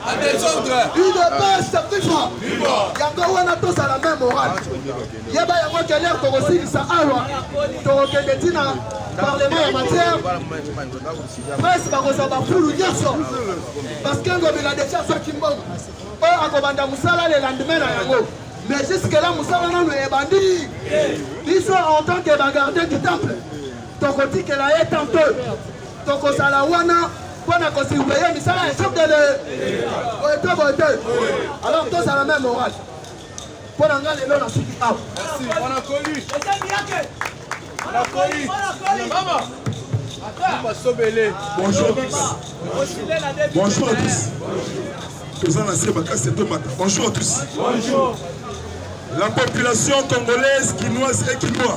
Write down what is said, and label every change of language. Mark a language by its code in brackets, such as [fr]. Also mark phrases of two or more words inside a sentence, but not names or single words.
[ln] udps viva yango wana tosala [fr] même morale [ln] yeba yango keler tokosilisa awa tokokende ntina parlement ya matière presse bakozwa bafulu nyonso [fr] parce que [ln] ngobila deja asaki mbongo oyo akobanda mosala [fr] le lendemain [ln] na yango [fr] mais jusque là [ln] mosala nano ebandi biso [fr] en tant que [ln] bagardien [fr] du temple [ln] tokotikela ye tantôt tokosala wana mpona kosurveille misala ya [fr] chef de le boite alors [ln] tosala [fr] même morale [ln] mpona nga lelo na suki awa [fr] bonjour à tous bonjour à tous la population congolaise, quinoise et quinois.